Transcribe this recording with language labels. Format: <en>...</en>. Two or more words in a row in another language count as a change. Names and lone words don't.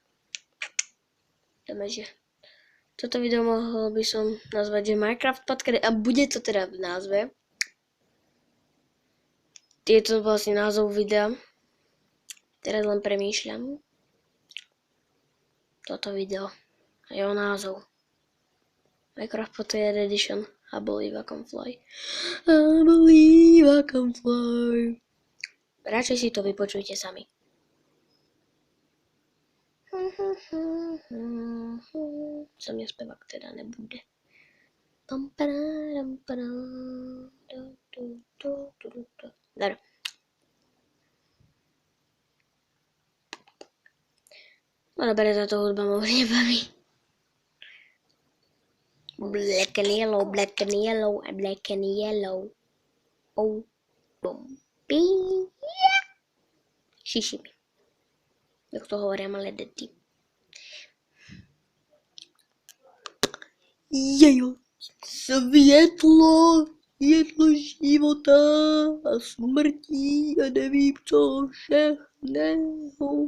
<sk>Dáme, že toto video mohol by som nazvať, že Minecraft Pocket, a bude to teda v názve. Je to vlastne názov videa. Teraz len premýšľam. Toto video. A jeho názov. Minecraft Pocket Edition.</sk> <en>I believe I can fly.</en> <sk>Radšej si to vypočujte sami. Som nespevák teda nebude. Dobre. No dobre, táto hudba ma už nebaví.</sk> <en>Black and yellow. Oh, boom. Šišimi.</en> <sk>Jak to hovoria malé deti. Jejo,</sk> <cs>světlo života a smrtí a nevím co všechného.</cs>